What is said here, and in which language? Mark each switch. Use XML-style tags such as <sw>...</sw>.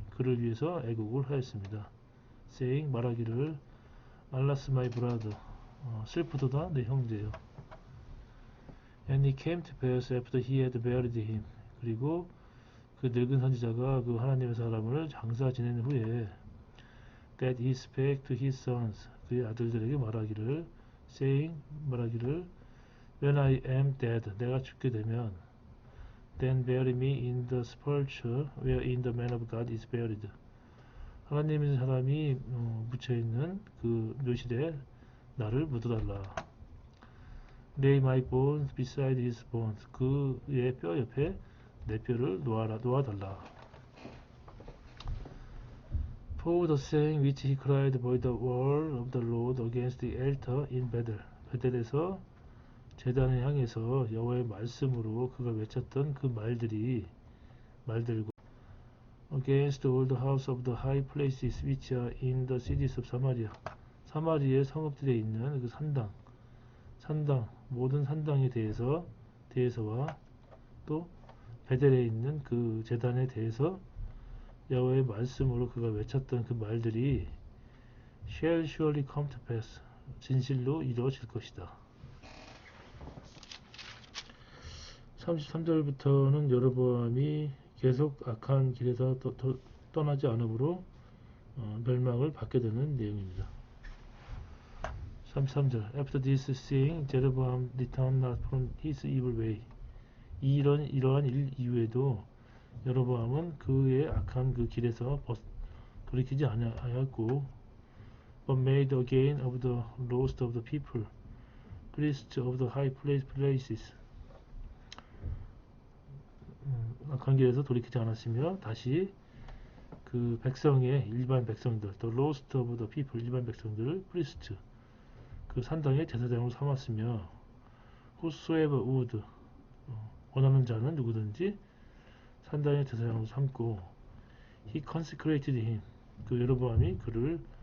<ko>그를 위해서 애곡을 하였습니다.</ko> <en>Saying,</en> <ko>말하기를</ko> <en>Alas my brother.</en> <ko>슬프도다 내 형제여.</ko> <en>And he came to pass after he had buried him.</en> <ko>그리고 그 늙은 선지자가 그 하나님의 사람을 장사 지낸 후에</ko> <en>that he spake to his sons,</en> <ko>그의 아들들에게 말하기를</ko> <en>saying,</en> <ko>말하기를</ko> <en>when I am dead,</en> <ko>내가 죽게 되면</ko> <en>then bury me in the sepulchre wherein the man of God is buried.</en> <ko>하나님의 사람이 묻혀있는 그 묘실에 나를 묻어달라.</ko> <en>Lay my bones beside his bones.</en> <ko>그의 뼈 옆에 내 뼈를 놓아달라.</ko> <en>For the saying which he cried by the word of the Lord against the altar in Bethel.</en> <ko>베델에서 제단을 향해서 여호와의 말씀으로 그가 외쳤던 그 말들과</ko> <en>against all the house of the high places which are in the cities of Samaria.</en> <ko>사마리아의 성읍들에 있는 그 산당, 모든 산당에 대해서와 또 베델에 있는 그 제단에 대해서 여호와의 말씀으로 그가 외쳤던 그 말들이</ko> <en>shall surely come to pass.</en> <ko>진실로 이루어질 것이다. 33절부터는 여로보암이 계속 악한 길에서 떠나지 않으므로 멸망을 받게 되는 내용입니다.</ko> <en>33절 After this saying, Jeroboam returned not from his evil way.</en> <ko>이러한 일 이후에도 여로보암은 그의 악한 그 길에서 돌이키지 아니하였고</ko> <en>but made again of the lowest of the people, priests of the high places.</en> <ko>악한 길에서 돌이키지 않았으며 다시 그 백성의 일반 백성들,</ko> <en>the lowest of the people,</en> <ko>일반 백성들을 priest, 그 산당의 제사장으로 삼았으며</ko> <en>whosoever would,</en> <ko>원하는 자는 누구든지 산당의 제사장으로 삼고</ko> <en>he consecrated him,</en> <ko>그 여로보암이 그를</ko>